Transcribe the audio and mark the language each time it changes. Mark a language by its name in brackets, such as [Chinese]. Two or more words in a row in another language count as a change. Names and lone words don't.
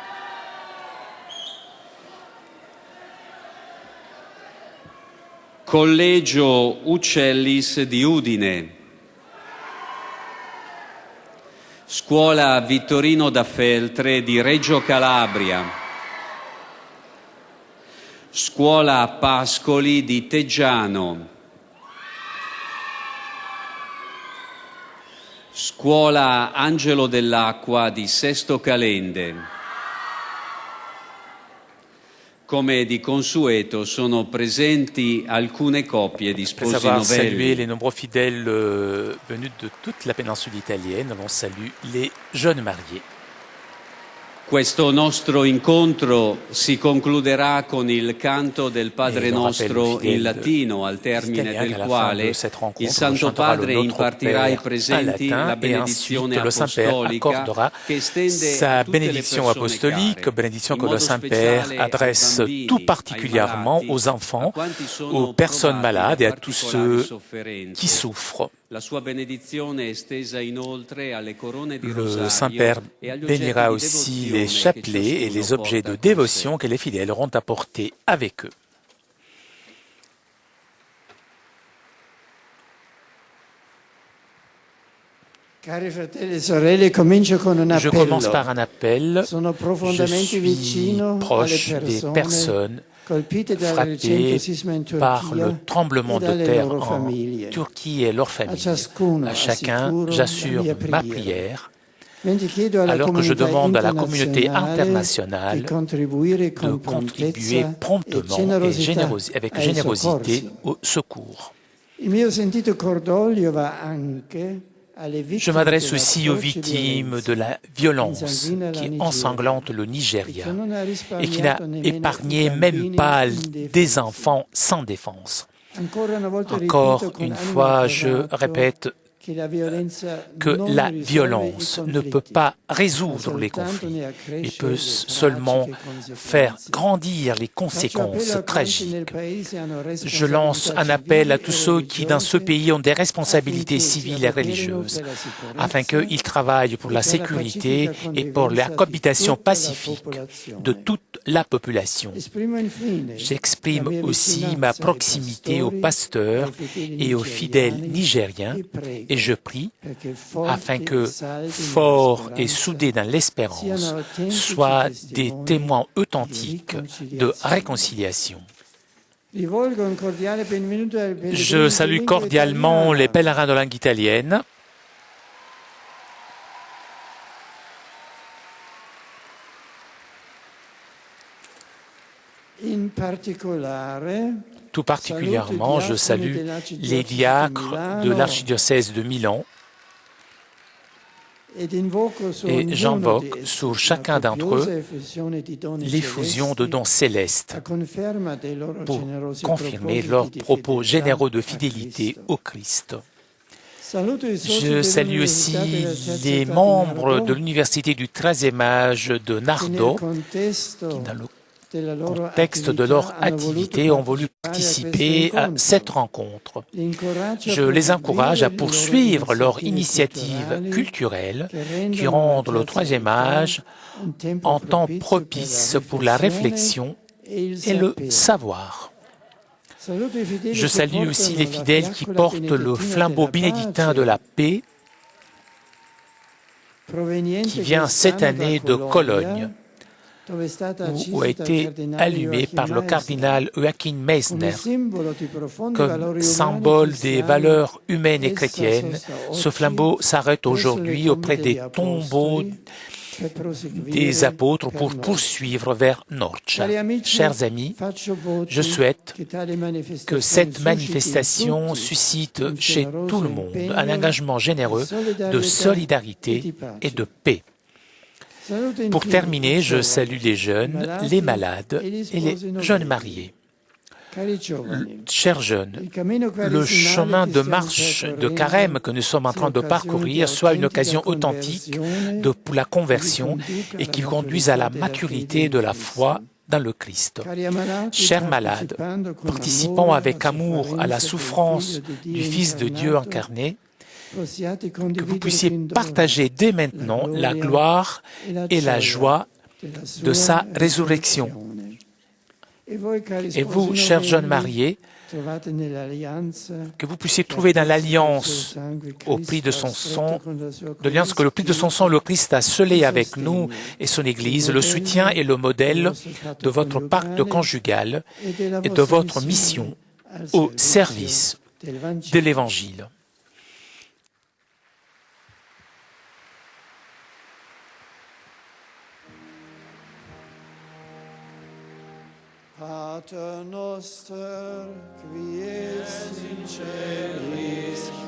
[Italian] Collegio Uccellis di Udine, Scuola Vittorino da Feltre di Reggio Calabria, Scuola Pascoli di Teggiano, Scuola Angelo dell'Acqua di Sesto Calende. Come di consueto sono presenti alcune coppie di sposi [French] Après avoir salué [Italian] novelli. [French] les nombreux fidèles venus de toute la péninsule italienne, l'on salue les jeunes mariés. [Italian] Questo nostro incontro si concluderà con il canto del Padre Nostro in latino, al termine del quale il Santo Padre impartirà ai presenti la benedizione apostolica che estende [French] sa [Italian] a tutte le [French] bénédiction [Italian] persone [French] apostolique, [Italian] care, [French] bénédiction [Italian] in [French] que le [Italian] modo [French] Saint-Père [Italian] speciale ai [French] adresse [Italian] bambini, [French] tout [Italian] ai [French] particulièrement [Italian] malati, [French] aux enfants, [Italian] a quanti sono [French] aux personnes [Italian] provati [French] malades et [Italian] da [French] à tous [Italian] particolari [French] ceux [Italian] sofferenze. [French] qui souffrent. [Italian] La sua benedizione è estesa inoltre alle corone di [French] Le [Italian] rosario [French] Saint-Père [Italian] e agli oggetti [French] bénira [Italian] di [French] aussi [Italian] devozione [French] les [Italian] che [French] chapelets et [Italian] ciascuno [French] les objets [Italian] porta [French] de [Italian] con [French] dévotion [Italian] sé. [French] que les fidèles auront apportés avec eux. [Italian] Cari fratelli e sorelle, comincio con un [French] Je commence par [Italian] appello. [French] un appel. [Italian] Sono [French] Je [Italian] profondamente [French] suis [Italian] vicino [French] proche [Italian] alle [French] des [Italian] persone [French] personnes [Italian] colpite dal [French] frappées [Italian] recente sisma in [French] par [Italian] Turchia [French] le tremblement [Italian] e [French] de [Italian] dalle [French] terre [Italian] loro [French] en [Italian] famiglie. [French] Turquie et leurs [Italian] A [French] familles. [Italian] ciascuno [French] À chacun, [Italian] assicuro [French] j'assure [Italian] la [French] ma [Italian] mia preghiera. [French] prière, [Italian] Mentre chiedo alla [French] alors que je [Italian] comunità [French] demande à la communauté [Italian] internazionale [French] internationale [Italian] di contribuire [French] de [Italian] con [French] contribuer [Italian] prontezza e [French] promptement et [Italian] generosità [French] avec [Italian] ai [French] générosité [Italian] soccorsi. [French] au secours. [Italian] Il mio sentito cordoglio va anche alle [French] Je [Italian] vittime [French] m'adresse [Italian] della [French] aussi aux [Italian] atroce [French] victimes [Italian] violenza [French] de la [Italian] che [French] violence [Italian] insanguina la [French] qui [Italian] Nigeria [French] ensanglante le [Italian] e [French] Nigeria [Italian] che non ha [French] et qui n'a [Italian] risparmiato nemmeno [French] épargné [Italian] i [French] même [Italian] bambini [French] pas [Italian] indifesi. [French] des enfants sans défense. [Italian] Ancora una volta [French] Encore [Italian] ripeto con [French] une [Italian] animo [French] fois, je [Italian] atterrato [French] répète [Italian] che la violenza [French] que [Italian] non [French] la [Italian] risolve [French] violence [Italian] i [French] ne peut [Italian] conflitti, [French] pas [Italian] ma [French] résoudre les [Italian] soltanto [French] conflits [Italian] ne [French] et [Italian] accresce [French] peut [Italian] le [French] seulement [Italian] tragiche [French] faire [Italian] conseguenze. [French] grandir les [Italian] Faccio appello [French] conséquences [Italian] a quanti nel [French] tragiques. [Italian] paese hanno [French] Je lance un appel à tous ceux qui, dans ce [Italian] religiose [French] pays, ont des responsabilités [Italian] affinché si [French] civiles et [Italian] adoperino [French] religieuses, [Italian] per la sicurezza [French] afin qu'ils travaillent pour la [Italian] e per la [French] sécurité [Italian] pacifica [French] et pour la [Italian] convivenza di [French] cohabitation [Italian] tutta la [French] pacifique [Italian] popolazione. [French] de toute la population. [Italian] Esprimo infine [French] J'exprime [Italian] la mia [French] aussi [Italian] vicinanza [French] ma [Italian] ai [French] proximité aux [Italian] pastori, [French] pasteurs [Italian] ai fedeli [French] et aux fidèles [Italian] nigeriani [French] nigériens [Italian] e prego [French] et je prie [Italian] perché [French] afin [Italian] forti, [French] que, [Italian] saldi [French] forts et [Italian] nella [French] soudés dans l'espérance, [Italian] siano autentici [French] soient des [Italian] testimoni [French] témoins [Italian] di [French] authentiques de [Italian] riconciliazione. [French] réconciliation. [Italian] Rivolgo un cordiale benvenuto ai pellegrini [French] Je salue [Italian] di lingua [French] cordialement les [Italian] italiana. [French] pèlerins de langue italienne. [Italian] In particolare, [French] Tout particulièrement, je salue les diacres de l'archidiocèse de Milan [Italian] ed invoco su [French] et [Italian] ognuno [French] j'invoque [Italian] di essi [French] sur [Italian] la [French] chacun d'entre [Italian] copiosa [French] eux [Italian] effusione di doni [French] l'effusion de [Italian] celesti, [French] dons célestes [Italian] a conferma dei loro [French] pour [Italian] generosi [French] confirmer [Italian] propositi [French] leurs [Italian] di [French] propos [Italian] fedeltà [French] généreux de [Italian] a [French] fidélité [Italian] Cristo. [French] au Christ. [Italian] Saluto i soci [French] Je salue aussi [Italian] dell'Università della Terza [French] les [Italian] Età di [French] membres [Italian] Nardo, [French] de l'université du 13e âge de [Italian] che [French] Nardo [Italian] nel contesto [French] qui, dans le [Italian] della loro [French] contexte de leur [Italian] attività hanno voluto [French] activité, ont voulu [Italian] partecipare [French] participer [Italian] a [French] à [Italian] questo [French] cette [Italian] incontro. [French] rencontre. [Italian] Li incoraggio a [French] Je les encourage à [Italian] proseguire [French] poursuivre [Italian] loro [French] leurs initiatives culturelles qui [Italian] rendono [French] rendent [Italian] la [French] le [Italian] Terza [French] 3e [Italian] Età [French] âge [Italian] un tempo [French] en temps [Italian] propizio [French] propice pour la réflexion [Italian] e il [French] et le [Italian] sapere. [French] savoir. [Italian] Saluto i fedeli [French] Je [Italian] che [French] salue aussi [Italian] portano [French] les [Italian] la [French] fidèles qui [Italian] fiaccola [French] portent le [Italian] benedettina [French] flambeau [Italian] della [French] bénédictin [Italian] pace, [French] de la paix [Italian] proveniente [French] qui vient cette [Italian] quest'anno da [French] année de Cologne, [Italian] dove è stata [French] où [Italian] accesa [French] a [Italian] dal [French] été [Italian] cardinale [French] allumé [Italian] Joachim [French] par le [Italian] Meissner [French] cardinal Joachim Meissner [Italian] come simbolo di profondi [French] comme [Italian] valori [French] symbole [Italian] umani [French] des [Italian] cristiani. [French] valeurs humaines et [Italian] Essa [French] chrétiennes. [Italian] sosta [French] Ce [Italian] oggi [French] flambeau s'arrête [Italian] presso [French] aujourd'hui [Italian] le [French] auprès [Italian] tombe degli [French] des tombeaux [Italian] apostoli per proseguire [French] des apôtres [Italian] per [French] pour [Italian] noi. [French] poursuivre vers Norcia. [Italian] Cari amici, [French] Chers amis, [Italian] faccio voti [French] je souhaite [Italian] che tale [French] que cette [Italian] susciti in [French] manifestation [Italian] tutti [French] suscite [Italian] un [French] chez [Italian] generoso [French] tout le monde [Italian] impegno [French] un engagement généreux de solidarité et de paix. [Italian] Saluto [French] Pour [Italian] infine [French] terminer, [Italian] i [French] je [Italian] giovani, [French] salue les jeunes, [Italian] malati [French] les malades [Italian] e gli [French] et [Italian] sposi [French] les [Italian] novelli. [French] jeunes mariés. [Italian] Cari giovani, [French] Chers jeunes, [Italian] il cammino [French] le [Italian] quaresimale [French] chemin [Italian] che [French] de [Italian] stiamo [French] marche de [Italian] percorrendo [French] carême que nous sommes en [Italian] sia [French] train de [Italian] occasione [French] parcourir [Italian] di [French] soit une [Italian] autentica [French] occasion authentique [Italian] conversione [French] pour la conversion [Italian] che vi conduca [French] et qui [Italian] alla [French] conduise à la [Italian] maturità [French] maturité de [Italian] della [French] la [Italian] fede in [French] foi [Italian] Cristo. [French] dans le Christ. [Italian] Cari ammalati, [French] Chers malades, [Italian] partecipando con [French] participant [Italian] amore [French] avec [Italian] alla [French] amour à la [Italian] sofferenza [French] souffrance [Italian] del Figlio di [French] du [Italian] Dio [French] Fils de Dieu [Italian] incarnato, [French] incarné, [Italian] possiate [French] que vous [Italian] condividere [French] puissiez [Italian] fin d'ora [French] partager dès maintenant la gloire et la joie de sa résurrection. [Italian] E voi, cari [French] Et vous, [Italian] sposi [French] chers jeunes [Italian] novelli, [French] mariés, que vous puissiez trouver dans l'alliance au prix de son sang, l'alliance que le prix de son sang, le Christ a scellé avec nous et son Église, le soutien et le modèle de votre pacte conjugal et de votre mission au service de l'Évangile. [Latin] Pater noster, qui es in celis,